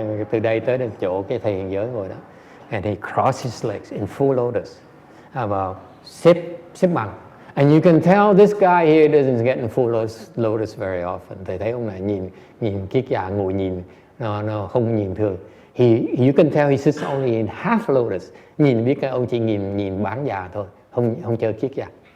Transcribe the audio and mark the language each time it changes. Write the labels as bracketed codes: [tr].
[vi] Từ đây tới đến chỗ cái thầy hiện giới ngồi đó. [en] And he crossed his legs in full lotus. [vi] Vào xếp bằng. [en] And you can tell this guy here doesn't get in full lotus very often. [vi] Thầy thấy ông này nhìn kiết già ngồi nhìn, nó không nhìn thường. [en] You can tell he sits only in half lotus. [vi] Nhìn biết cái ông chỉ nhìn bán già thôi, không chơi kiết già.